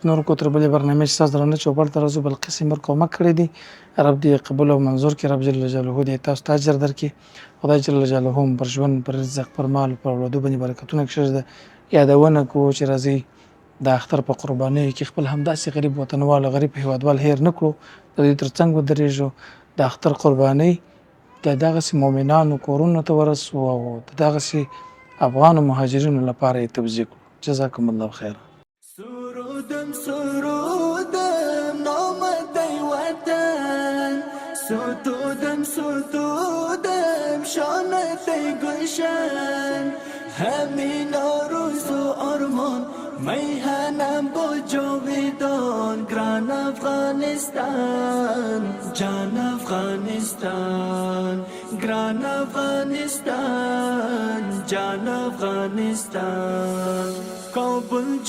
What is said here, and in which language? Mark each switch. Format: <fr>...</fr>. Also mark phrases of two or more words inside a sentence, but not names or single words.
<ps>نور کو تر بلې برنامې چې ستاسو درنه چوپړ ته راځو بلقیس مر کومک کړی دی رب دې قبول او منظور کړي رب</ps> <ar>جل جلاله</ar> <ps>دې تاسو ته اجر درکړي خدای</ps> <ar>جل جلاله</ar> <ps>هم پر ژوند پر رزق پر مال پر اولادو باندې برکتونه کړي ده یادونه کو چې راځي د اختر په قربانۍ کې خپل همداسې غریب وطنوال غریب هیوادوال هیر نه کړو د دې ترڅنګ ودرېږو د اختر قربانۍ د دغسې مؤمنانو کورونو ته ورسو او د دغسې افغانو مهاجرینو لپاره یې توزیع کړو.</ps> <ar>جزاکم الله خیر.</ar> <fa>سرودم سرودم نام دی وطن ستودم ستودم شان دی گلشن همین آرزو آرمان میهنم با جاویدان گران افغانستان جان افغانستان گران افغانستان جان افغانستان کابل</fa>